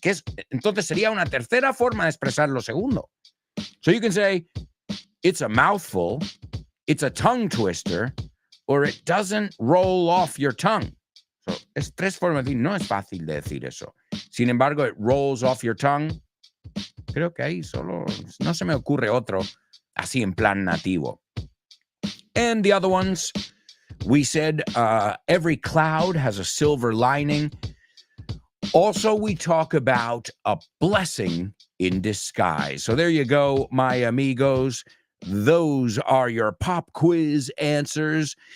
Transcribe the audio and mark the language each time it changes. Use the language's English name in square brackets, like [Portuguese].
[Spanish] Que es, entonces sería una tercera forma de expresar lo segundo. [English] So you can say, it's a mouthful, it's a tongue twister, or it doesn't roll off your tongue. [Spanish] So, es 3 formas de decir, no es fácil de decir eso. Sin embargo, [English] it rolls off your tongue. [Spanish] Creo que ahí solo no se me ocurre otro así en plan nativo. [English] And the other ones, we said every cloud has a silver lining. Also, we talk about a blessing in disguise. So there you go, my amigos. Those are your pop quiz answers.